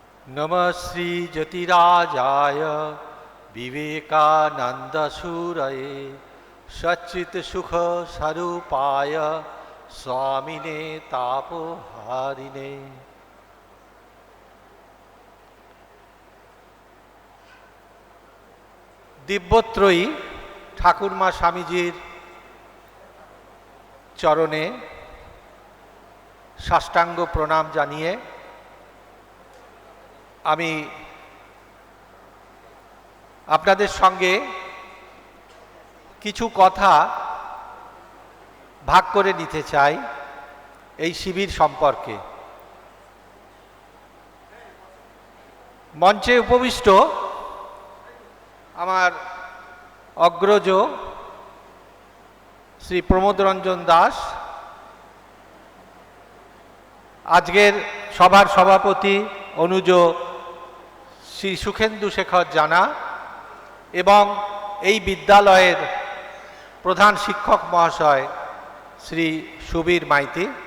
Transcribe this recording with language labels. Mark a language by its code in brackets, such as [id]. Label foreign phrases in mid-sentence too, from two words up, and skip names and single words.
[sa] नमः श्री ज्योतिराजाय विवेकानंदसूरये सच्चित सुख स्वरूपाय स्वामिने तापहारिणे। [bn] দিব্যত্রয়ী ঠাকুরমা স্বামীজীর চরণে সাষ্টাঙ্গ প্রণাম জানিয়ে আমি আপনাদের সঙ্গে কিছু কথা ভাগ করে নিতে চাই এই শিবির সম্পর্কে। মঞ্চে উপবিষ্ট আমার অগ্রজ শ্রী প্রমোদ রঞ্জন দাস, আজকের সভার সভাপতি অনুজ শ্রী সুখেন্দু শেখর জানা এবং এই বিদ্যালয়ের প্রধান শিক্ষক মহাশয় শ্রী সুবীর মাইতি,